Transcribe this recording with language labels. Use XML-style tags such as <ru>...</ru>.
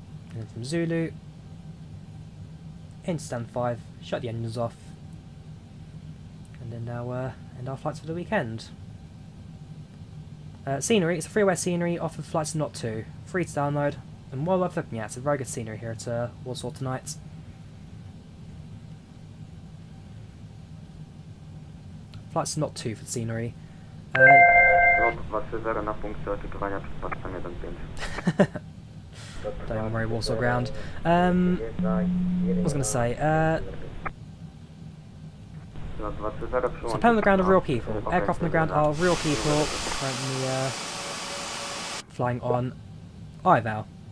<en>And then from Zulu into stand 5, shut the engines off, and then now end our flights for the weekend. Scenery, it's a freeway scenery off of Flights Not 2, free to download, and well worth looking at. It's a very good scenery here at Warsaw tonight. Flights Not 2 for the scenery.</en> <pl>Lot 230 na punkcie oczekiwania przed pasem 1.5.</pl> <en>Don't worry, Warsaw ground. What was I going to say? So plane on the ground are real people. Aircraft on the ground are real people currently flying on IVAO.</en>